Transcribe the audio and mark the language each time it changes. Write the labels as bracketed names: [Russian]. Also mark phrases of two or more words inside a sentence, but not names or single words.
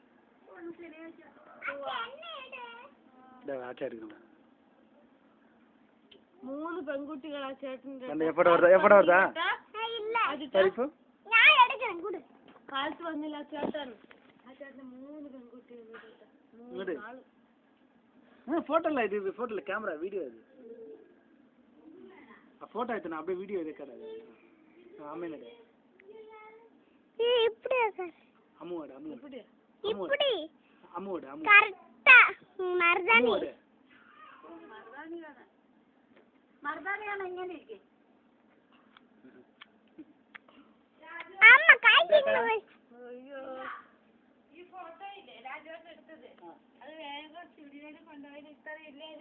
[Malayalam] മൂന്ന് പെൺകുട്ടികളാ ചേട്ടൻ്റെ. കാലത്ത് വന്നില്ല ചേട്ടൻ. ആ ചേട്ടന് 3 പെൺകുട്ടികൾ. ഫോട്ടോ അല്ല ഇത്, ഫോട്ടോ അല്ല [English] camera video [Malayalam] ഇത്. ആ ഫോട്ടോ ആയിട്ടാ [Tamil] அப்படியே வீடியோ எடுக்கடா. ஆமேனடா இப்படி அம்முவோட அம்மு இப்படி இப்படி அம்முவோட அம்மு கரெக்ட்டா மர்தானி [Malayalam] മർദാനിയാണ്. മർദാനിയാണ് എങ്ങനെ ഇരിക്കെ? അമ്മ കഴിക്കുന്നു. അയ്യോ ഈ ഫോട്ടോ ഇല്ലേ രാജേട്ടൻ എടുത്തത്? അത് വേഗം സ്റ്റുഡിയോയിൽ കൊണ്ടുപോയി ഇത്ര ഇല്ലേല്ലോ.